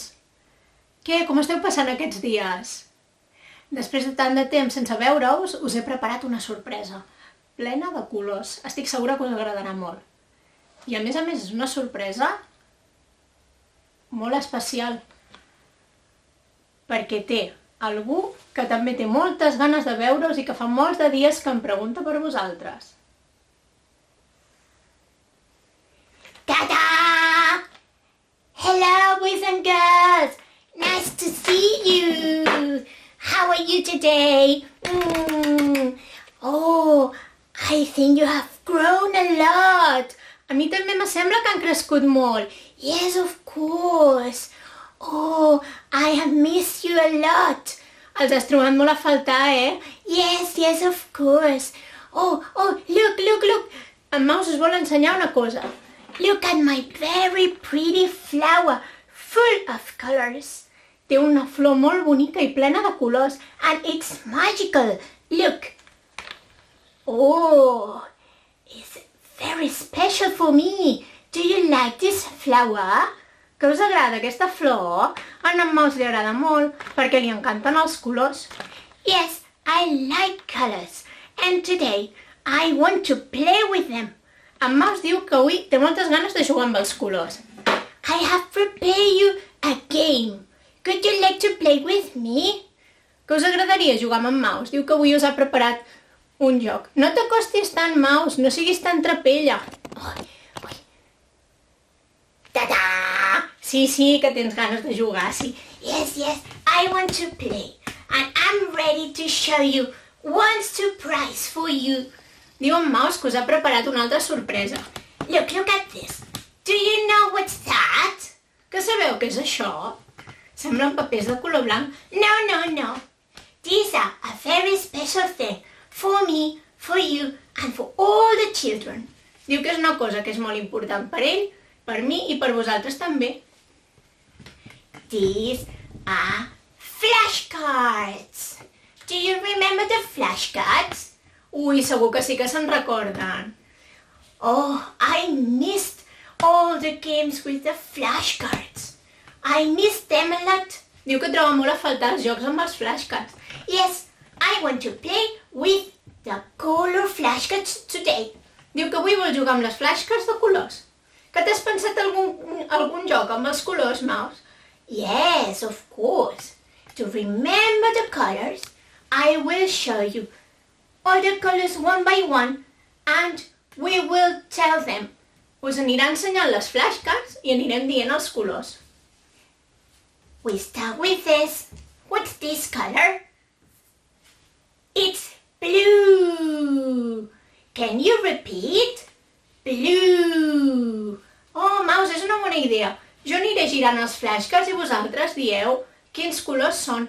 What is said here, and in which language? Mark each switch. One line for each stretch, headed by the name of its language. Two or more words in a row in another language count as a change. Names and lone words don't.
Catalan: Què, com esteu passant aquests dies? Després de tant de temps sense veure-us, us he preparat una sorpresa, plena de colors. Estic segura que us agradarà molt. I a més, és una sorpresa molt especial, perquè té algú que també té moltes ganes de veure-us i que fa molts de dies que em pregunta per vosaltres. Ta-da!
English: Hello, boys and girls! Nice to see you! How are you today? Oh, I think you have grown a lot!
Catalan: A mi també me sembla que han crescut molt.
English: Yes, of course! Oh, I have missed you a lot!
Catalan: Els has trobat molt a faltar,
English: Yes, of course! Oh, look!
Catalan: En Maus us vol ensenyar una cosa.
English: Look at my very pretty flower, full of colors.
Catalan: Té una flor molt bonica i plena de colors.
English: And it's magical. Look. Oh, it's very special for me. Do you like this flower?
Catalan: Que us agrada aquesta flor? A en Maus li agrada molt, perquè li encanten els colors.
English: Yes, I like colors. And today I want to play with them.
Catalan: En Maus diu que avui té moltes ganes de jugar amb els colors.
English: I have prepared you a game. Could you like to play with me?
Catalan: Que us agradaria jugar amb en Maus? Diu que avui us ha preparat un joc. No t'acostis tant, Maus, no siguis tan trapella. Oi. Ta-da! Sí, que tens ganes de jugar, sí.
English: Yes, I want to play. And I'm ready to show you one surprise for you.
Catalan: Diu en Maus que us ha preparat una altra sorpresa.
English: Look at this. Do you know what's that?
Catalan: Que sabeu què és això? Semblen papers de color blanc. No.
English: These are a very special thing for me, for you, and for all the children.
Catalan: Diu que és una cosa que és molt important per ell, per mi i per vosaltres també.
English: These are flashcards. Do you remember the flashcards?
Catalan: Ui, segur que sí que se'n recorden.
English: Oh, I missed all the games with the flashcards. I missed them a lot.
Catalan: Diu que troba molt a faltar els jocs amb els flashcards.
English: Yes, I want to play with the color flashcards today.
Catalan: Diu que avui vol jugar amb les flashcards de colors. Que t'has pensat algun joc amb els colors, Maus?
English: Yes, of course. To remember the colors, I will show you all the colors one by one, and we will tell them.
Catalan: Us anirà ensenyant les flashcards i anirem dient els colors.
English: We start with this. What's this color? It's blue. Can you repeat? Blue.
Catalan: Oh, Maus, és una bona idea. Jo aniré girant els flashcards i vosaltres dieu quins colors són.